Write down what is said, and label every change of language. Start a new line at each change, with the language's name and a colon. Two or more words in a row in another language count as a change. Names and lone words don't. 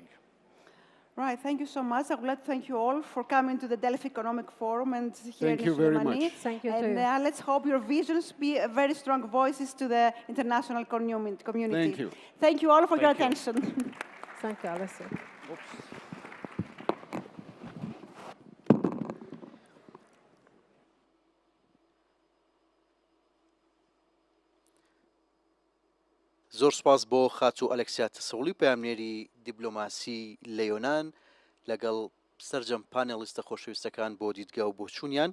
English: Right, thank you so much. I would like to thank you all for coming to the Delphi Economic Forum and here Thank in you very Slimani. much. Thank you And too. let's hope your visions be very strong voices to the international community. Thank you. Thank you all for your Thank you. attention. Thank you, Alison.
Central Kurdish: زۆر سپاس بۆ خاچ و ئەلەکسیا تەسەوڵی پامنێری دیبلۆماسی لە یۆنان لەگەڵ سەرجەم پانێڵیستە خۆشەویستەکان بۆ دیدگا و بۆ چوونیان.